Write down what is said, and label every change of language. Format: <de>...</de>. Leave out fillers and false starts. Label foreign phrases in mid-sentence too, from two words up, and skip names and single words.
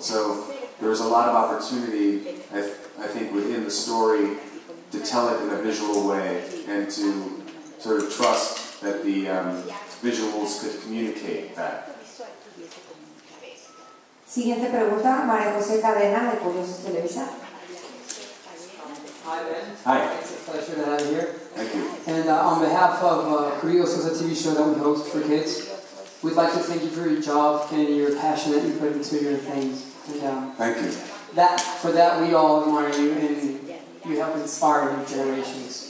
<en>So there was a lot of opportunity, I think, within the story to tell it in a visual way and to sort of trust that the visuals could communicate that.</en> <es>Siguiente pregunta, María José Cadena, de Curiosos Televisa.</es> <en>Hi, Ben. Hi. It's a pleasure to have you here. Thank you. And on behalf of Curiosos, a TV show that we host for kids, we'd like to thank you for your job and your passion that you put into your things. And, thank you. For that, we all admire you, and you help inspire new generations.</en>